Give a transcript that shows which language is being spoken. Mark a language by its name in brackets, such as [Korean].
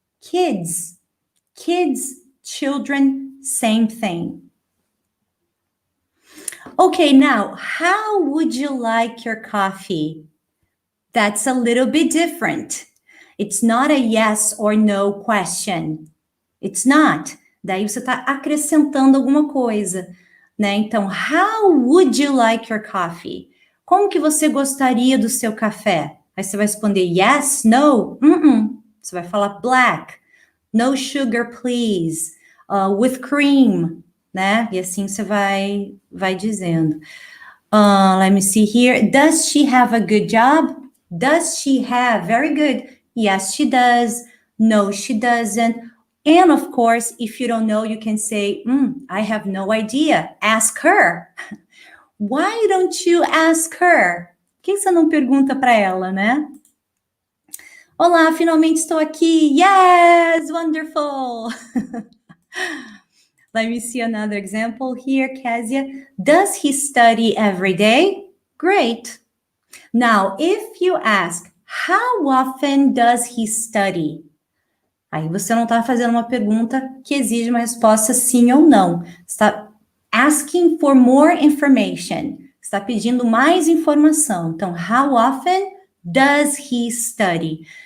[English] Kids, kids, children, same thing. Okay, now, how would you like your coffee? That's a little bit different. It's not a yes or no question. It's not. [Portuguese] Daí você está acrescentando alguma coisa, né? Então, [English] how would you like your coffee? [Portuguese] Como que você gostaria do seu café? Aí você vai responder [English] yes, no, [Portuguese] Você vai falar [English] black, no sugar, please, with cream, [Portuguese] né? E assim você vai dizendo. [English] Let me see here. Does she have a good job? Does she have? Very good. Yes, she does. No, she doesn't. And of course, if you don't know, you can say, I have no idea. Ask her. Why don't you ask her? [Portuguese] Por que você não pergunta para ela, né? Olá, finalmente estou aqui. [English] Yes, wonderful. Let me see another example here, Kezia. Does he study every day? Great. Now, if you ask, how often does he study? [Portuguese] Aí você não está fazendo uma pergunta que exige uma resposta sim ou não. Está [English] asking for more information. [Portuguese] Está pedindo mais informação. Então, [English] how often does he study?